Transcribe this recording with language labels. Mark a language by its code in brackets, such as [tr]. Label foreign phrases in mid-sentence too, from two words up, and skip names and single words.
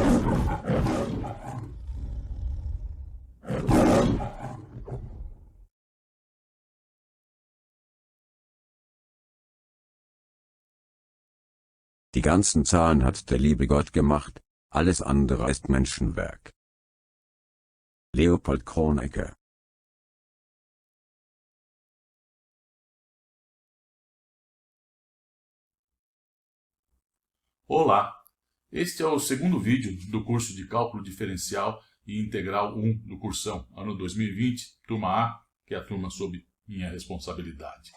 [de] Die ganzen Zahlen hat der liebe Gott gemacht, alles andere ist Menschenwerk. Leopold Kronecker. [pt] Olá, este é o segundo vídeo do curso de Cálculo Diferencial e Integral 1 do Cursão, ano 2020, turma A, que é a turma sob minha responsabilidade.